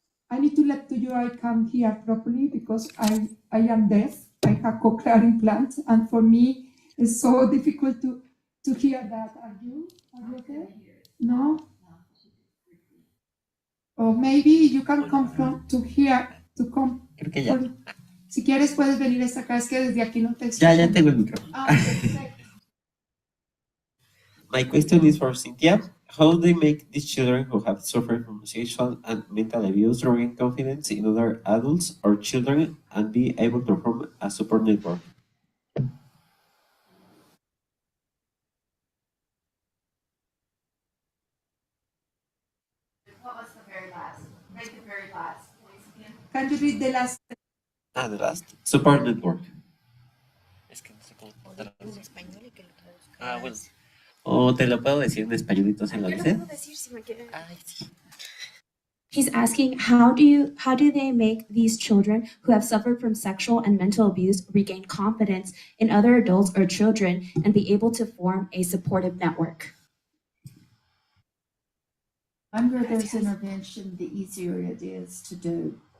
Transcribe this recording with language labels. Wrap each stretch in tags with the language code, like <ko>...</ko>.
<en>I need to let you I can't hear properly because I am deaf. I have cochlear implant, and for me it's so difficult to hear that. Are you okay? No? Or maybe you can come to here to come.</en> <es>Creo que ya. Si quieres puedes venir hasta acá, es que desde aquí no te escucho. Ya tengo el micrófono. Perfecto.</es> <en>My question is for Cynthia. How they make these children who have suffered from sexual and mental abuse regain confidence in other adults or children and be able to form a support network? What was the very last? Read the very last. Can you read the last? The last. Support network.</en> <es>Es que no sé cómo En español y que lo traduzca. bueno. O te lo puedo decir en españolito, ¿se lo Yo lo dice? puedo decir si me quieren. Ay, sí.</es> <en>He's asking, how do they make these children who have suffered from sexual and mental abuse regain confidence in other adults or children and be able to form a supportive network? The longer there's intervention, the easier it is to do.</en>